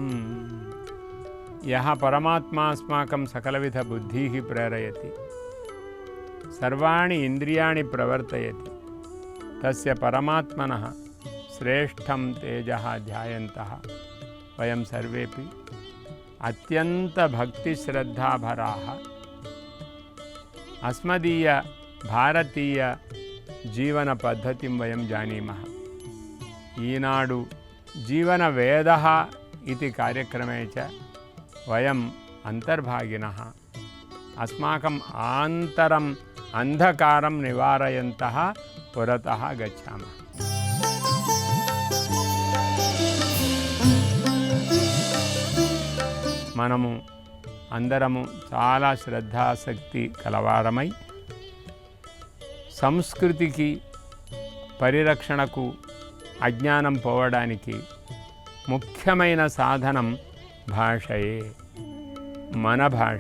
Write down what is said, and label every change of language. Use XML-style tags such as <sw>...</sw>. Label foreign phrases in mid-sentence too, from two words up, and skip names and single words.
<sa>यः परमात्मा अस्माकं सकलविध बुद्धिः प्रेरयति, सर्वाणि इन्द्रियाणि प्रवर्तयति, तस्य परमात्मनः श्रेष्ठं तेजः ध्यायन्तः वयं सर्वेपि अत्यन्तभक्तिश्रद्धाभराः अस्मदीय भारतीय जीवनपद्धतिं वयं जानीमः। ఈనాడు జీవనవేదः इति कार्यक्रमे च वयम् अन्तर्भागिनः अस्माकम् आन्तरम् अन्धकारं निवारयन्तः पुरतः गच्छामः।</sa> <te>మనము అందరము చాలా శ్రద్ధాశక్తి కలవారమై సంస్కృతికి పరిరక్షణకు అజ్ఞానం పోవడానికి ముఖ్యమైన సాధనం భాషయే, మన భాష.</te>